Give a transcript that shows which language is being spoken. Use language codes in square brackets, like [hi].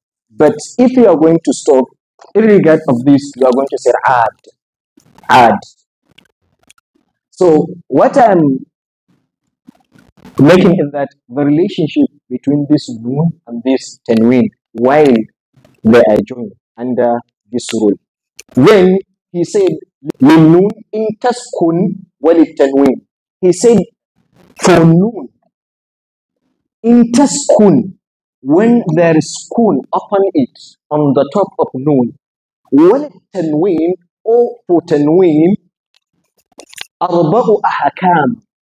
[en] But if you are going to stop, irregard of this, you are going to say ad. So what I'm making is that the relationship between this noon and this tanween, while they are joined under this rule. Then he said, [ar] للنون إن تسكن وللتنوين. [en] He said, for noon, in taskun, when there is kun upon it, on the top of noon, وللتنوين, or for tanween, [ar] أربع أحكام.